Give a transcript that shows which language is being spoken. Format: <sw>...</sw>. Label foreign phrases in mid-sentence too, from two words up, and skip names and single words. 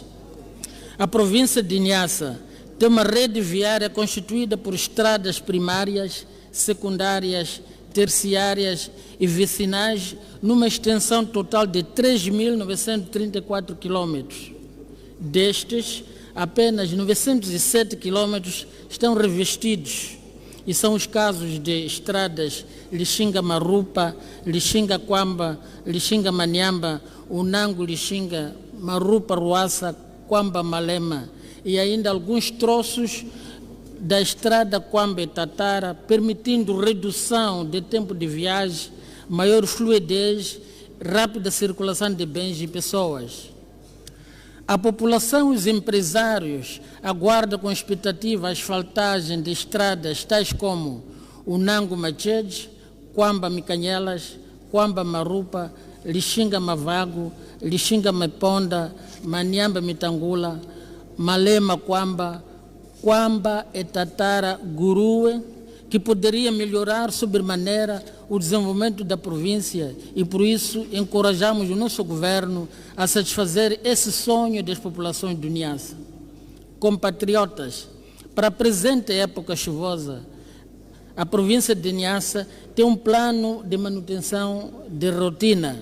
<pt>A província de Niassa tem uma rede viária constituída por estradas primárias, secundárias, terciárias e vicinais numa extensão total de 3.934 quilômetros. Destes, apenas 907 quilômetros estão revestidos e são os casos de estradas Lixinga-Marupa, Lixinga-Quamba, Lixinga-Maniamba, Unango-Lixinga, Marupa-Ruassa, Quamba-Malema e ainda alguns troços da estrada Quamba-Tatara, permitindo redução de tempo de viagem, maior fluidez, rápida circulação de bens e pessoas. A população e os empresários aguardam com expectativa a asfaltagem de estradas tais como Unango-Machede, Quamba-Micanhelas, Quamba-Marupa, Lixinga-Mavago, Lixinga-Meponda, Maniamba-Mitangula, Malema-Quamba, Quamba-Tatara, Gurue, que poderia melhorar sobremaneira o desenvolvimento da província e, por isso, encorajamos o nosso governo a satisfazer esse sonho das populações do Niassa. Compatriotas, para a presente época chuvosa, a província de Niassa tem um plano de manutenção de rotina.</pt>